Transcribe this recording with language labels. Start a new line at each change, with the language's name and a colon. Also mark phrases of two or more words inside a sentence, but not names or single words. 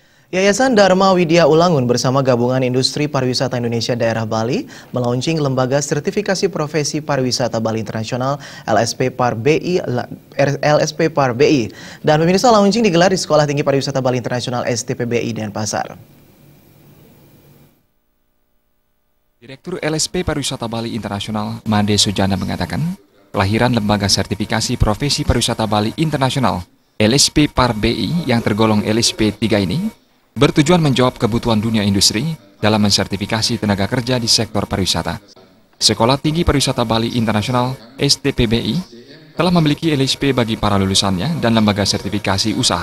Indonesian: Yayasan Dharma Widya Ulangun bersama Gabungan Industri Pariwisata Indonesia Daerah Bali melaunching Lembaga Sertifikasi Profesi Pariwisata Bali Internasional LSP Par BI. Dan pemirsa, launching digelar di Sekolah Tinggi Pariwisata Bali Internasional STPBI Denpasar. Direktur LSP Pariwisata Bali Internasional Made Sujana mengatakan, kelahiran Lembaga Sertifikasi Profesi Pariwisata Bali Internasional LSP Par BI yang tergolong LSP 3 ini bertujuan menjawab kebutuhan dunia industri dalam mensertifikasi tenaga kerja di sektor pariwisata. Sekolah Tinggi Pariwisata Bali Internasional STPBI telah memiliki LSP bagi para lulusannya dan lembaga sertifikasi usaha.